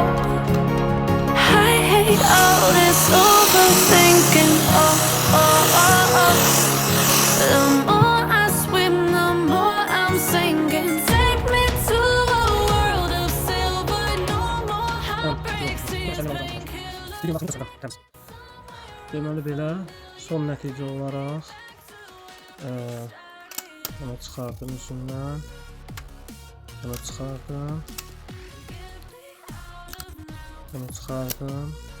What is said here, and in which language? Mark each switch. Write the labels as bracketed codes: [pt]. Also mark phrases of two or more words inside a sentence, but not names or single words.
[en] I hate all this overthinking. Oh, oh, oh, oh. The more I swim, the more I'm sinking. Take me to a world of silver. No more heartbreaks. [az] Deməli belə son nəticə olaraq bunu çıxardım üzümdən. Bunu çıxardım. Bunu çıxardım.